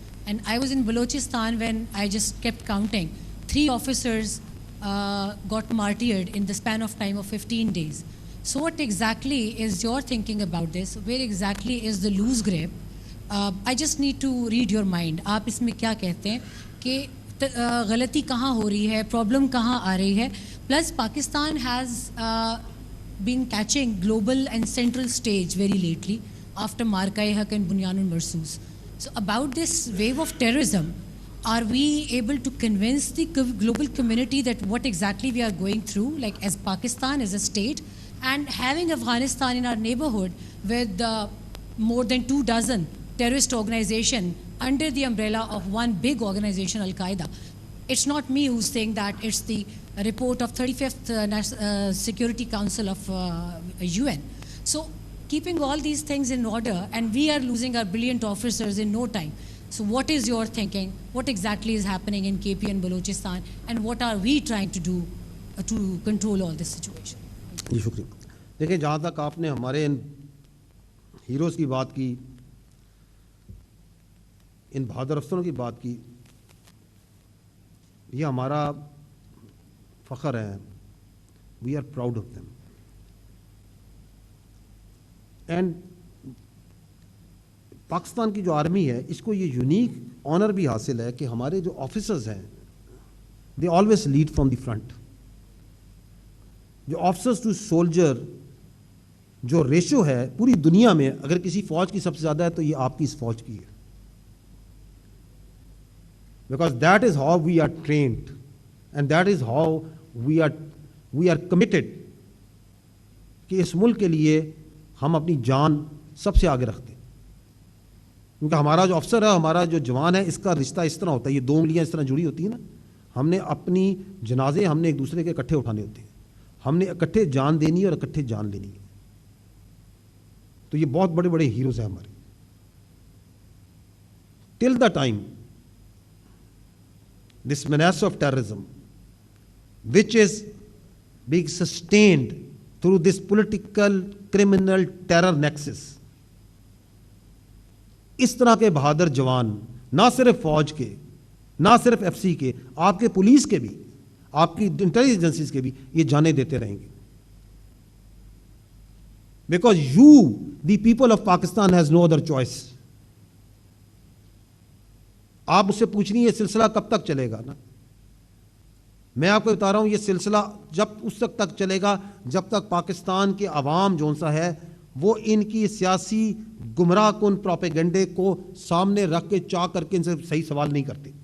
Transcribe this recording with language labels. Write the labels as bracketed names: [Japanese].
[English] And I was in Balochistan when I just kept counting. 3 officers got martyred in the span of time of 15 days. So what exactly is your thinking about this? Where exactly is the loose grip? I just need to read your mind. [Urdu] آپ اس میں کیا کہتے ہیں کہ غلطی کہاں ہو رہی ہے, پرابلم کہاں آ رہی ہے. [English] Plus Pakistan has been catching global and central stage very lately after Marka-e Haq and Bunyan al-Marsus. So about this wave of terrorism, are we able to convince the global community that what exactly we are going through, like as Pakistan as a state, and having Afghanistan in our neighborhood with more than 2 dozen terrorist organization under the umbrella of one big organization, Al-Qaeda. It's not me who's saying that, it's the report of 35th Security Council of UN. So keeping all these things in order, and we are losing our brilliant officers in no time. So what is your thinking? What exactly is happening in KP and Balochistan, and what are we trying to do to control all this situation? [Urdu] جی شکریہ. دیکھیں جہاں تک آپ نے ہمارے ان heroes کی بات کی, ان بہادر افسروں کی بات کی, یہ ہمارا فخر ہے. [English] We are proud of them. [Urdu] And Pakistan کی جو آرمی ہے اس کو یہ [English] unique honour [Urdu] بھی حاصل ہے کہ ہمارے جو آفیسرز ہیں [English] They always lead from the front. [Urdu] جو [English] officers to soldier [Urdu] جو ریشو ہے پوری دنیا میں, اگر کسی فوج کی سب سے زیادہ ہے تو یہ آپ کی اس فوج کی ہے. [English] Because that is how we are trained, and that is how we are committed [Urdu] کہ اس ملک کے لیے ہم اپنی جان سب سے آگے رکھتے ہیں. کیونکہ ہمارا جو افسر ہے, ہمارا جو جوان ہے, اس کا رشتہ اس طرح ہوتا ہے, یہ 2 انگلیاں اس طرح جڑی ہوتی ہیں نا. ہم نے اپنی جنازے ہم نے ایک دوسرے کے اکٹھے اٹھانے ہوتے ہیں. ہم نے اکٹھے جان دینی ہے اور اکٹھے جان لینی ہے. تو یہ بہت بڑے بڑے ہیروز ہیں ہمارے. [English] Till the time this menace of terrorism, which is being sustained through this political criminal terror nexus. [Urdu] اس طرح کے بہادر جوان نہ صرف فوج کے, نہ صرف ایف سی کے, آپ کے پولیس کے بھی, آپ کی انٹیلیجنس ایجنسیز کے بھی یہ جانیں دیتے رہیں گے. [English] Because you, the people of Pakistan, has no other choice. [Urdu] آپ مجھ سے پوچھ رہی ہیں یہ سلسلہ کب تک چلے گا نا. میں آپ کو بتا رہا ہوں یہ سلسلہ جب اس وقت تک چلے گا جب تک پاکستان کے عوام جو سا ہے وہ ان کی سیاسی گمراہ کن پروپیگنڈے کو سامنے رکھ کے چاہ کر کے ان سے صحیح سوال نہیں کرتے.